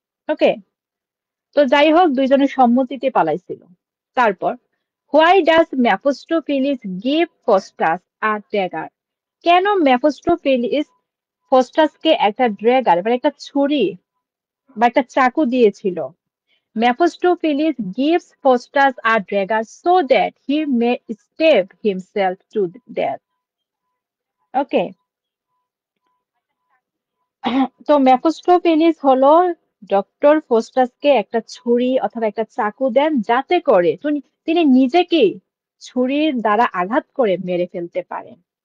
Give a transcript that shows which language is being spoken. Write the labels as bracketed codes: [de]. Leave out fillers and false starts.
[bn] ওকে, তো যাই হোক, দুইজনের সম্মতিতে পালাইছিল। [en] তারপর, why does Mephistopheles give Faustus a dagger? [bn] কেন মেফোস্টোফিলিস ফস্টাসকে একটা ড্র্যাগার মানে একটা ছুরি বা একটা চাকু দিয়েছিল? [en] Mephistopheles gives Faustus a dagger so that he may stab himself to death. [bn] ওকে, তো মেফোস্টোফেলিস হলো ডক্টর ফোস্টাসকে একটা ছুরি অথবা একটা চাকু দেন, যাতে করে তিনি নিজেকে ছুরির দ্বারা আঘাত করে মেরে ফেলতে পারেন।